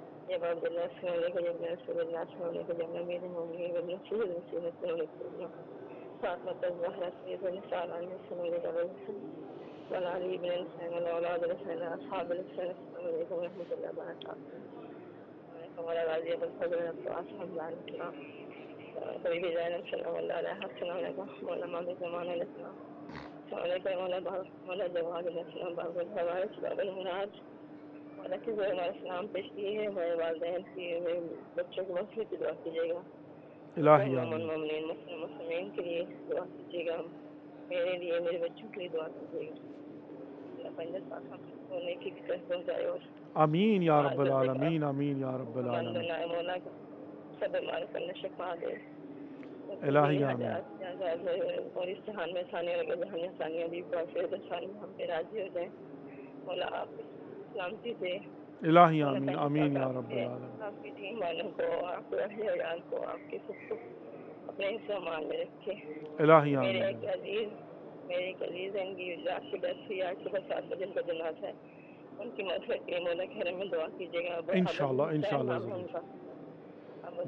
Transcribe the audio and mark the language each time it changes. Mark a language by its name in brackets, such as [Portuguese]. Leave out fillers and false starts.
[Arabic] يا عبد الله السلام عليكم يا ابن رسول الله السلام عليكم يا ابن أمير المؤمنين والرسول المسيح السلام عليكم فاطمة الزهراء سيدة النساء العالمين السلام عليكم وعلى علي بن الحسين والأولاد الحسين أصحاب الحسين السلام عليكم ورحمة الله وبركاته. وعلى غازي بن فضل أصحاب الكرام [Urdu] کوئی بھی جائے سلام اللہ علیہ السلام علیکم مولا مام زمان علیہ السلام السلام علیکم مولا جواد علیہ السلام باب الحوائج باب المراد مولا کے ذریعے ہمارا سلام پیش کیے ہیں میرے والدین کی میرے بچوں کی مغفرت کی دعا کیجیے گا الہی مومن آمین مومنین مسلمین کے لیے دعا کیجیے گا میرے لیے میرے بچوں کے لیے دعا کیجیے گا اللہ پنجت پاک ہم سب کو نیکی کی طرف پہنچائے اور آمین یا رب العالمین آمین یا رب بند العالمین بنائے مولا سب بیمار کرنے شفا دے الہی آمین اور اس جہان میں ثانیہ لگے جہاں ثانیہ بھی بافیت ثانیہ ہم پہ راضی ہو جائیں مولا آپ سلامتی سے الہی آمین آمین یا رب العالمین آپ کی ٹیم والوں کو آپ کے اہل عیال کو آپ کے سب کو اپنے حفظ و امان میں رکھے الہی میرے آمین ایک عزیز ہیں ان کی رات کی ڈیتھ ہوئی آج صبح 7 بجے ان کا جنازہ ہے ان کی مغفرت کے لیے مولا کے گھر میں دعا کیجیے گا انشاءاللہ نام ہے ان کا